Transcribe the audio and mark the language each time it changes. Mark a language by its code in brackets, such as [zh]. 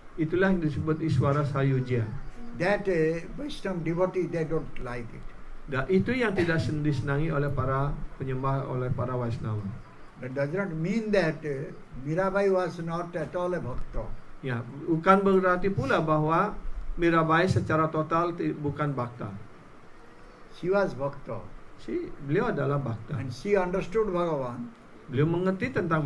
[id] Itulah yang disebut Iswara Sayujya. [en] That Vaishnava devotee, they don't like it. [id] Dan itu yang tidak disenangi oleh para penyembah, oleh para Vaishnava. [en] That does not mean that Mirabai was not at all a bhakta. [id] Ya, bukan berarti pula bahwa Mirabai secara total bukan bhakta. [en] She was bhakta. [id] Beliau adalah bhakta. [en] And she understood Bhagavan. [id] Beliau mengerti tentang